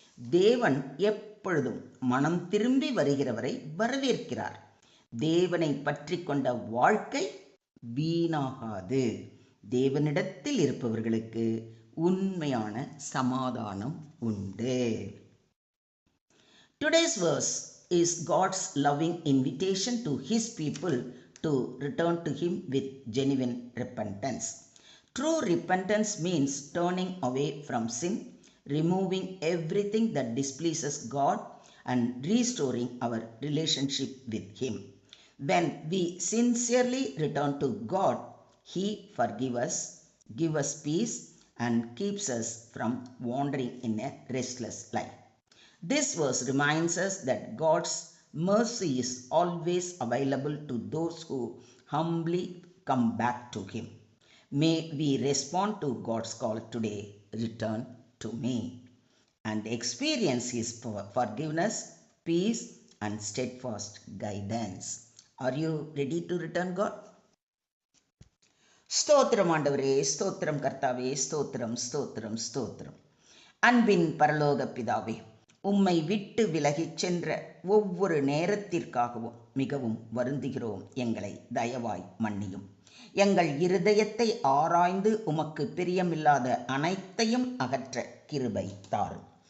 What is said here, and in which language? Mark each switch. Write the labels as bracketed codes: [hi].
[ta] தேவன் எப்பொழுதும் மனம் திரும்பி வருகிறவரை வரவேற்கிறார். தேவனை பற்றி கொண்ட வாழ்க்கை வீணாகாது. தேவனிடத்தில் இருப்பவர்களுக்கு உண்மையான சமாதானம் உண்டு. [en] Today's verse is God's loving invitation to His people to return to Him with genuine repentance. True repentance means turning away from sin, removing everything that displeases God, and restoring our relationship with Him. When we sincerely return to God, He forgives us, gives us peace, and keeps us from wandering in a restless life. This verse reminds us that God's mercy is always available to those who humbly come back to Him. May we respond to God's call today, return to me, and experience His forgiveness, peace, and steadfast guidance. Are you ready to return, God? [ta] ஸ்தோத்திரம் ஆண்டவரே, ஸ்தோத்திரம் கர்த்தாவே, ஸ்தோத்திரம் ஸ்தோத்திரம் ஸ்தோத்திரம். அன்பின் பரலோக பிதாவே, உம்மை விட்டு விலகிச் சென்ற ஒவ்வொரு நேரத்திற்காகவும் மிகவும் வருந்துகிறோம். எங்களை தயவாய் மன்னியும். எங்கள் இருதயத்தை ஆராய்ந்து உமக்கு பிரியமில்லாத அனைத்தையும் அகற்ற கிருபை தாரும்.